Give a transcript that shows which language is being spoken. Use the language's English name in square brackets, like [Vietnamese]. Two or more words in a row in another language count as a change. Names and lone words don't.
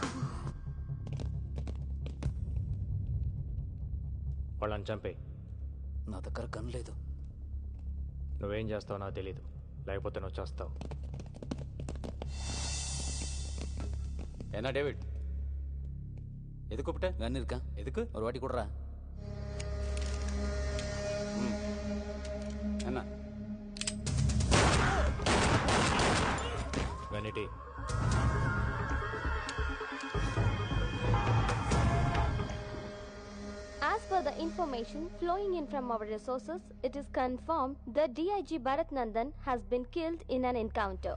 [Telugu] వాళ్ళని చంపే. నా దగ్గర గన్ లేదు. నువ్వేం చేస్తావో నాకు తెలీదు, లేకపోతే నువ్వు చేస్తావు. ఏనా డేవిడ్, [Tamil] எது கூப்பிட்ட? கன் இருக்கா? எதுக்கு? ஒரு வாட்டி கொடுறா. என்ன వెనిటీ [English] As per the information flowing in from our resources, it is confirmed that DIG Bharat Nandan has been killed in an encounter.